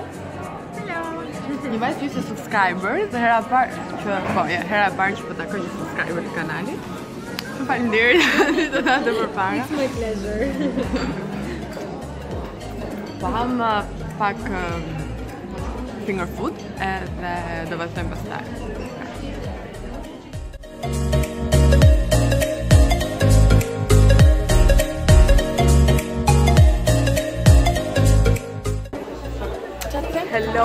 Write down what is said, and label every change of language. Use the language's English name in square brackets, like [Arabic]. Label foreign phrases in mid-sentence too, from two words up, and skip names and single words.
[English] Hello! [Albanian] Një vajzë që ishte subscriber dhe hera e parë që po takoj një subscriber të kanalit. Faleminderit të ta të përpara. [English] It's my pleasure. [Albanian] Po ham pak [English] finger food [Albanian] edhe do vazhdojmë pastaj. [English] Hello.